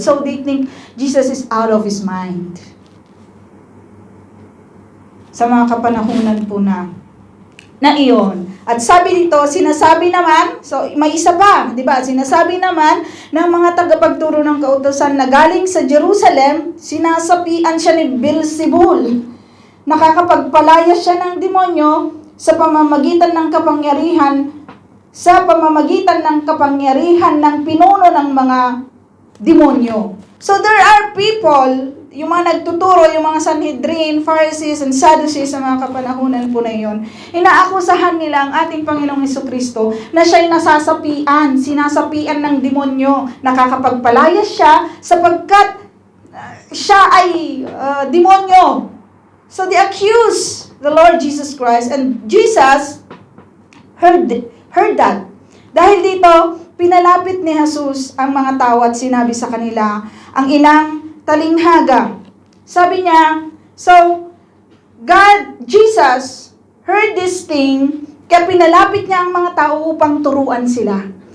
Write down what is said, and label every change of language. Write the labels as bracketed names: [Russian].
[English] So they think Jesus is out of his mind. [Filipino] Sa mga kapanahunan po na iyon. At sabi dito, sinasabi naman, so may isa pa, 'di ba? Sinasabi naman ng mga tagapagturo ng kautusan na galing sa Jerusalem, sinasapian siya ni Beelzebul. Nakakapagpalaya siya ng demonyo sa pamamagitan ng kapangyarihan ng pinuno ng mga demonyo. [English] So there are people, [Filipino] yung mga nagtuturo, yung mga Sanhedrin, Pharisees, and Sadducees sa mga kapanahunan po na yun, inaakusahan nila ang ating Panginoong Jesucristo na siya'y sinasapian ng demonyo. Nakakapagpalaya siya sapagkat siya ay demonyo. [English] So they accuse the Lord Jesus Christ, and Jesus heard that. [Filipino] Dahil dito, pinalapit ni Jesus ang mga tao at sinabi sa kanila ang ilang talinghaga. Sabi niya, [English] so Jesus heard this thing, [Filipino] kaya pinalapit niya ang mga tao upang turuan sila.